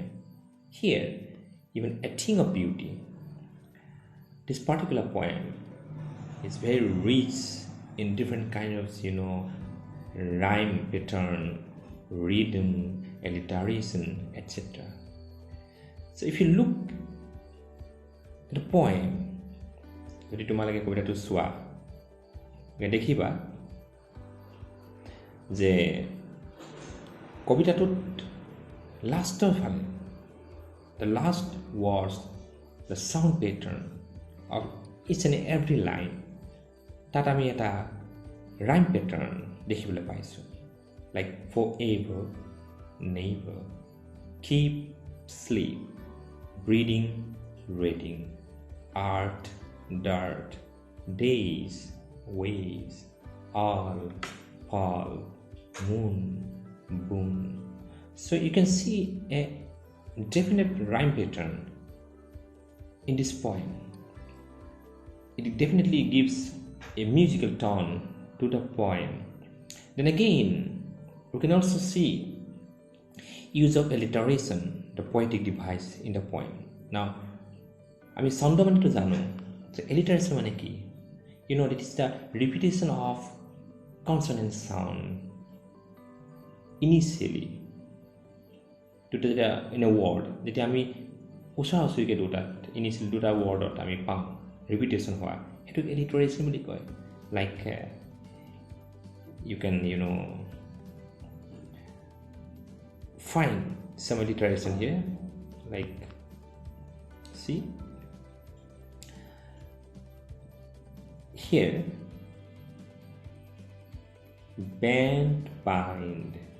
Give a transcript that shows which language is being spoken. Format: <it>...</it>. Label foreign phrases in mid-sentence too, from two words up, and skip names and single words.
<en>Here, even a thing of beauty. This particular poem is very rich in different kinds of, rhyme pattern, rhythm, alliteration, etc. So if you look at the poem,</en> <as>যদি তোমালোকে কবিতাটো চোৱা দেখিবা যে কবিতাটোত লাষ্টৰ ফালে</as> <en>the last words, the sound pattern of each and every line</en> <as>তাত আমি এটা</as> <en>rhyme pattern</en> <as>দেখিবলৈ পাইছোঁ</as> <en>like forever, never, keep, sleep, breathing, reading, art, dirt, days, ways, all, fall, moon, boon. So you can see a definite rhyme pattern in this poem. It definitely gives a musical tone to the poem. Then again, you can also see use of alliteration, the poetic device in the poem. Now,</en> <as>আমি ছন্দ মানেটো জানো যে alliteration মানে কি?</as> <en>It is the repetition of consonant sound initially to the in a word.</en> <as>যেতিয়া আমি ওচৰা-ওচৰিকৈ initially দুটা wordত আমি পাওঁ repetition হোৱা সেইটো alliteration বুলি কয়.</as> <en>Like you can find some alliteration here, like see here, band, bind.</en>